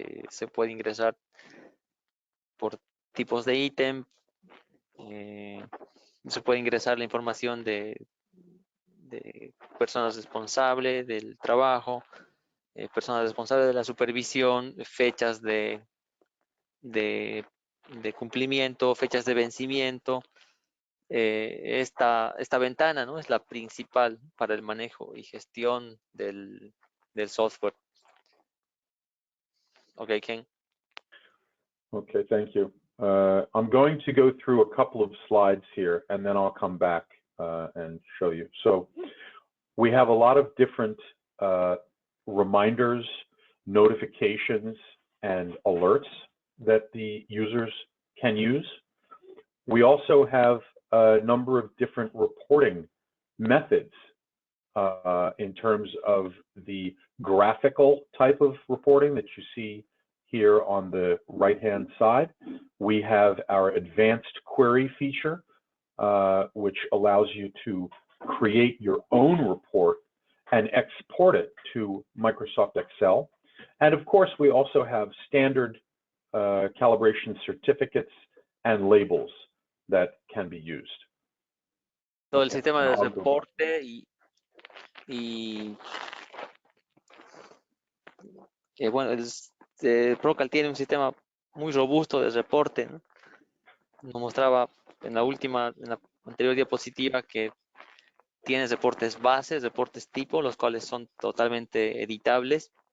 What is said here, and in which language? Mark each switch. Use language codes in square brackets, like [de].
[es] Se puede ingresar por tipos de ítem, se puede ingresar la información de personas responsables del trabajo, personas responsables de la supervisión, fechas de cumplimiento, fechas de vencimiento. Esta ventana, ¿no?, es la principal para el manejo y gestión del software. [en] Okay, Ken. Okay, thank you. I'm going to go through a couple of slides here, and then I'll come back and show you. So we have a lot of different reminders, notifications, and alerts that the users can use. We also have a number of different reporting methods in terms of the graphical type of reporting that you see here on the right-hand side. We have our advanced query feature, which allows you to create your own report and export it to Microsoft Excel. And of course, we also have standard calibration certificates and labels that can be used. [es] Todo el sistema de reporte bueno, ProCal tiene un sistema muy robusto de reporte, ¿no? Nos mostraba en la anterior diapositiva que tiene reportes bases, reportes tipo, los cuales son totalmente editables.